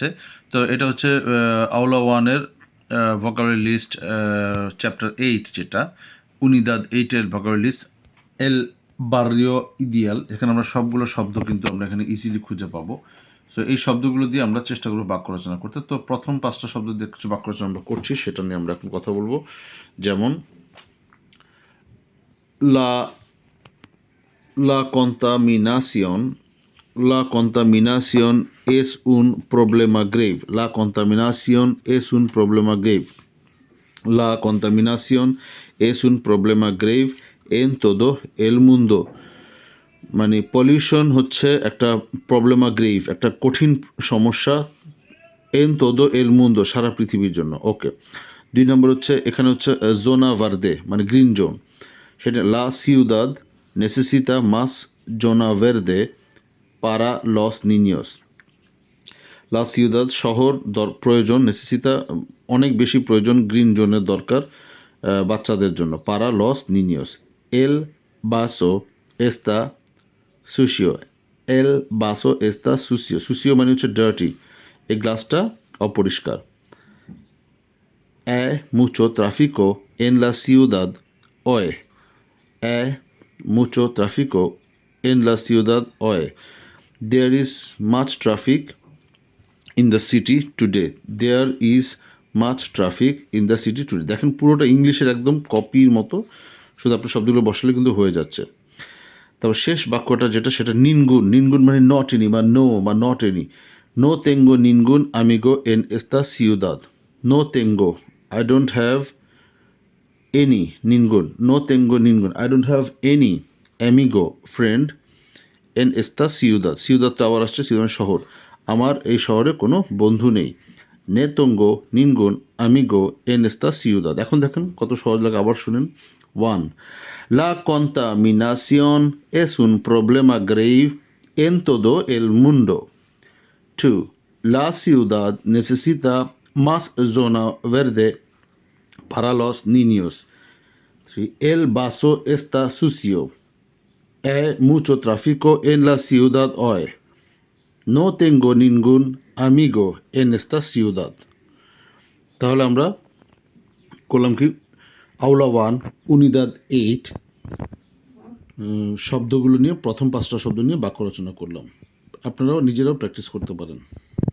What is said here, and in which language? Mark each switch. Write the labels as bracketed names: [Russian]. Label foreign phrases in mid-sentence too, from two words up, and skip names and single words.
[Bangla] তো এটা হচ্ছে আউলা ওয়ানের ভোকাবুলারি লিস্ট, চ্যাপ্টার 8, যেটা উনিদাদ 8-এর ভোকাবুলারি লিস্ট, এল বার্রিও ইদিয়াল। এখানে আমরা সবগুলো শব্দ কিন্তু আমরা এখানে ইজিলি খুঁজে পাবো। সো এই শব্দগুলো দিয়ে আমরা চেষ্টা করবো বাক্য রচনা করতে। তো প্রথম 5টা শব্দ দিয়ে কিছু বাক্য রচনা আমরা করছি, সেটা নিয়ে আমরা এখন কথা বলবো। [Spanish] যেমন লা La contaminación, la contaminación es un problema grave. La contaminación es un problema grave. La contaminación es un problema grave en todo el mundo. [Bangla] মানে পলিউশন হচ্ছে একটা [Spanish] problema grave, [Bangla] একটা কঠিন সমস্যা, [Spanish] en todo el mundo, [Bangla] সারা পৃথিবীর জন্য। ওকে, 2 নম্বর হচ্ছে, এখানে হচ্ছে [Spanish] zona verde মানে [English] green zone, [Spanish] সেটা la ciudad necesita más zona verde para los niños. la ciudad [Bangla] শহর প্রয়োজন, নেসেসিতা অনেক বেশি প্রয়োজন, [English] green zone [Bangla] দরকার বাচ্চাদের জন্য, [Spanish] para los niños. el vaso está sucio, el vaso está sucio, sucio [Bangla] মানে হচ্ছে ডার্টি, এই গ্লাসটা অপরিষ্কার। [Spanish] mucho tráfico en la ciudad hoy, mucho tráfico en la ciudad hoy. [English] There is much traffic in the city today. There is much traffic in the city today. [Bangla] দেখেন পুরোটা ইংলিশের একদম কপির মতো, শুধু আপনার শব্দগুলো বসালে কিন্তু হয়ে যাচ্ছে। তারপর শেষ বাক্যটা যেটা, সেটা নিনগুন। নিনগুন মানে [English] not any [Bangla] বা নো বা [English] not any. [Spanish] no tengo ningún amigo en esta ciudad. no tengo, [English] I don't have any [Spanish] ningun, no tengo ningun, [English] I don't have any amigo friend [Spanish] en esta ciudad. [Bangla] ciudad আবার আসছে, ciudad শহর, আমার এই শহরে কোনো বন্ধু নেই। [Spanish] ne tengo ningun amigo en esta ciudad. [Bangla] এখন দেখেন কত সহজ লাগে, আবার শুনেন। 1. [Spanish] La contaminación es un problema grave en todo el mundo. 2. La ciudad necesita más zona verde para los niños. 3. El vaso está sucio. Hay mucho tráfico en la ciudad hoy. No tengo ningún amigo en esta ciudad. [Bangla] তাহলে আমরা করলাম কি, আউলা 1 উনিদাদ 8 শব্দগুলো নিয়ে, প্রথম 5টা শব্দ নিয়ে বাক্য রচনা করলাম। আপনারাও নিজেরাও প্র্যাকটিস করতে পারেন।